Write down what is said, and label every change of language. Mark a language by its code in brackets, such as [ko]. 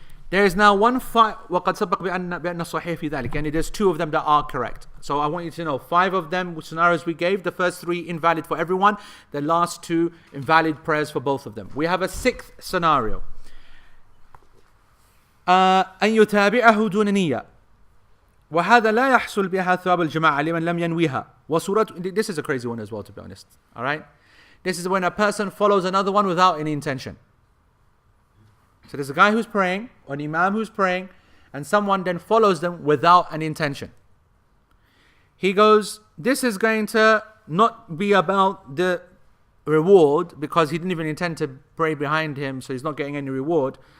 [en] There is now one [ar] وقد سبق بأن الصحيح في ذلك. [en] And there's 2 of them that are correct. So I want you to know 5 of them scenarios we gave. The first 3 invalid for everyone. The last 2 invalid prayers for both of them. We have a 6th scenario. [ar] أن يتابعه دون نية وهذا لا يحصل بها ثواب الجماعة لمن لم ينويها وصورة. [en] This is a crazy one as well, to be honest. Alright? This is when a person follows another one without any intention. So there's a guy who's praying, or an Imam who's praying, and someone then follows them without an intention. He goes, this is going to not be about the reward, because he didn't even intend to pray behind him, so he's not getting any reward.